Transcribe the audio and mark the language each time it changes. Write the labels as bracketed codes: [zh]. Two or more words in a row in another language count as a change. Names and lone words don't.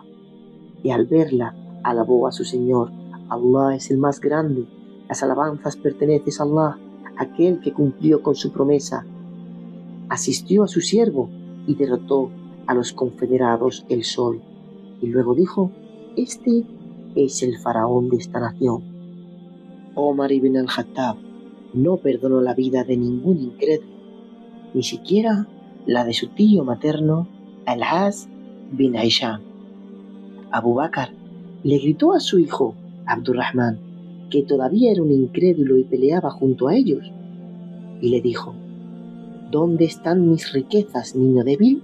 [es] Y al verla, alabó a su Señor: Allah es el más grande, las alabanzas pertenecen a Allah, aquel que cumplió con su promesa. Asistió a su siervo y derrotó a los confederados el sol. Y luego dijo: Este es el faraón de esta nación. Omar ibn al-Khattab no perdonó la vida de ningún incrédulo, ni siquiera la de su tío materno, Al-As bin Hisham. Abu Bakr le gritó a su hijo, Abdurrahman, que todavía era un incrédulo y peleaba junto a ellos, y le dijo: ¿Dónde están mis riquezas, niño débil?